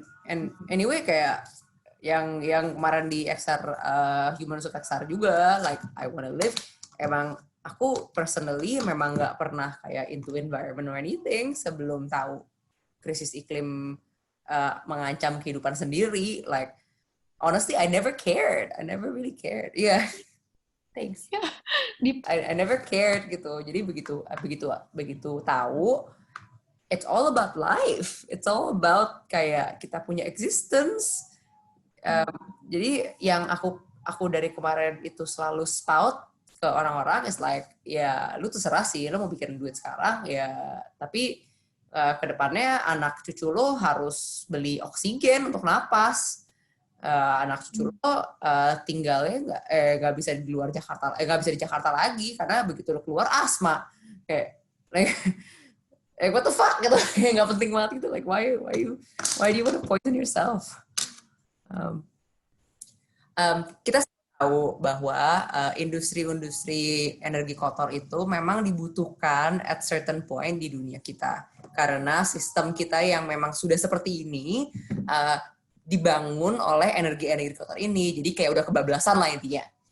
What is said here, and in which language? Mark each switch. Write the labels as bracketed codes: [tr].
[en] And anyway [id] kayak yang kemarin di XR Human Resource XR juga, [en] like I wanna live, [id] emang aku [en] personally [id] memang nggak pernah kayak [en] into environment or anything [id] sebelum tahu krisis iklim mengancam kehidupan sendiri. [en] Like honestly I never really cared. Yeah. Thanks. I never cared [id] gitu. Jadi begitu tahu, [en] it's all about life. It's all about [id] kayak kita punya [en] existence. [id] Jadi yang aku dari kemarin itu selalu [en] spout [id] ke orang-orang [en] is like, [id] ya lu terserah sih, lu mau bikin duit sekarang ya, tapi kedepannya anak cucu lo harus beli oksigen untuk napas. Anak cucu lo tinggalnya nggak bisa di luar Jakarta, nggak bisa di Jakarta lagi karena begitu lo keluar asma. Kayak [en] what the fuck [id] gitu, kayak nggak penting banget gitu. [en] Like why do you want to poison yourself? [id] Kita tahu bahwa industri energi kotor itu memang dibutuhkan [en] at certain point [id] di dunia kita karena sistem kita yang memang sudah seperti ini dibangun oleh energi kotor ini, jadi kayak udah kebablasan lah intinya.